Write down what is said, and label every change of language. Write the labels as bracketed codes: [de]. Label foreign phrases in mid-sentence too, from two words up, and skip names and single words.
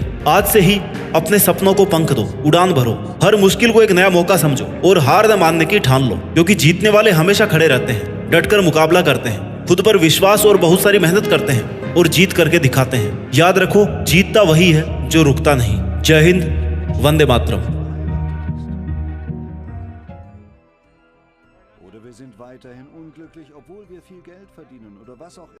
[hi] आज से ही अपने सपनों को पंख दो, उड़ान भरो, हर मुश्किल को एक नया मौका समझो और हार न मानने की ठान लो, क्योंकि जीतने वाले हमेशा खड़े रहते हैं, डटकर मुकाबला करते हैं, खुद पर विश्वास और बहुत सारी मेहनत करते हैं और जीत करके दिखाते हैं। याद रखो, जीतता वही है जो रुकता नहीं। जय हिंद, वंदे मातरम। [de] Oder wir sind weiterhin unglücklich, obwohl wir viel Geld verdienen oder was auch immer.